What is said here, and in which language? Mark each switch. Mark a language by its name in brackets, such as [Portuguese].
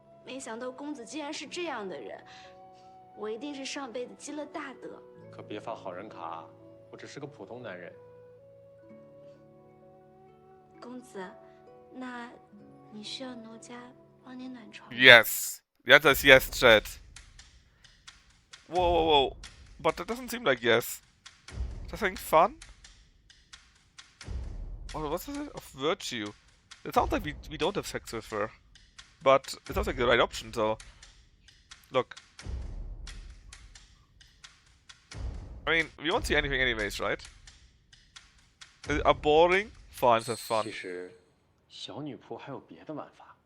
[Chinese] 没想到公子竟然是这样的人，我一定是上辈子积了大德。可别发好人卡，我只是个普通男人。公子，那你需要奴家帮你暖床吗？ [English] Yes. The answer is yes, Chad. Whoa. But that doesn't seem like yes. Just having fun? Oh, what's it? Of virtue. It sounds like we don't have sex with her. But it sounds like the right option, so... Look. I mean, we won't see anything anyways, right? Are boring? Fine, have fun. [Chinese] 其实，小女仆还有别的玩法。